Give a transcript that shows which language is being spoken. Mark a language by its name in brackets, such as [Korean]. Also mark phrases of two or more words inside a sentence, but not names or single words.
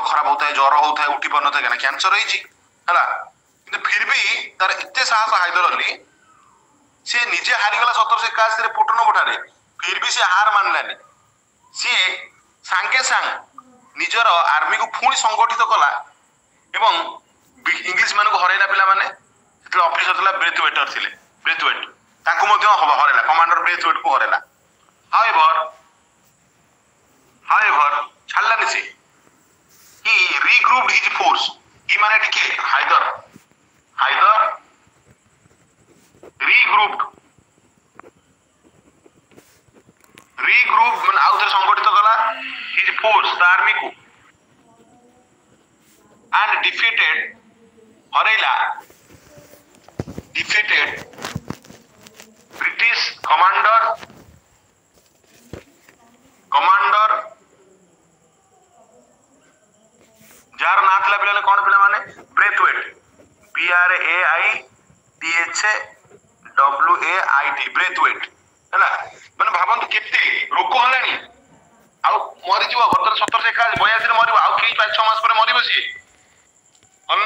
[Odia] ଖରାପ ହଉଥାଏ ଜ୍ୱର ହଉଥାଏ ଉଠି ପାରୁନଥାଏ କାହିଁକି କ୍ୟାନ୍ସର ହେଇଛି ହେଲା କିନ୍ତୁ [Hindi] फिर भी [Odia] ତାର ଏତେ ସାହସ ହାଇଦର ଅଲି ସେ ନିଜେ ହାରିଗଲା 1781 ରେ ପୋଟନୋଭୋ ଠାରେ [Hindi] फिर भी [Odia] ସେ ହାର ମାନିଲାନି ସିଏ ସାଙ୍ଗେ ସାଙ୍ଗ ନିଜର ଆର୍ମି କୁ ପୁଣି ସଂଗଠିତ କଲା ଏବଂ ଇଂଲିଶ ମାନଙ୍କୁ ହରାଇଲା ପିଲାମାନେ ସେତେବେଳେ ଅଫିସର ଥିଲା ବ୍ରେଥୱେଟର ଥିଲେ ବ୍ରେଥୱେଟ ତାଙ୍କୁ ମଧ୍ୟ ହରାଇଲା କମାଣ୍ଡର ବ୍ରେଥୱେଟ କୁ ହରାଇଲା [English] however [Odia] ଛାଡିଲାନି ସେ [English] he regrouped his force he [Odia] ମାନେ ଟିକେ ହାଇଦର [English] regrouped [Odia] ମାନେ ଆଉ ଥରେ ସଂଗଠିତ କଲା [English] his force [Odia] ତା ଆର୍ମି କୁ and ହରାଇଲା [English] defeated British commander [Odia] ଯାହାର ନାଁ ଥିଲା ପିଲାମାନେ କଣ ପିଲାମାନେ ବ୍ରେଥୱେଟ BRAITHWAIT ବ୍ରେଥୱେଟ ହେଲା ମାନେ ଭାବନ୍ତୁ କେତେ ରୋଗ ହେଲାଣି ଆଉ ମରିଯିବ ବର୍ତ୍ତମାନ 1782 ରେ ମରିବ ଆଉ କେଇ 5-6 ମାସ ପରେ ମରିବ ସିଏ ଭଲ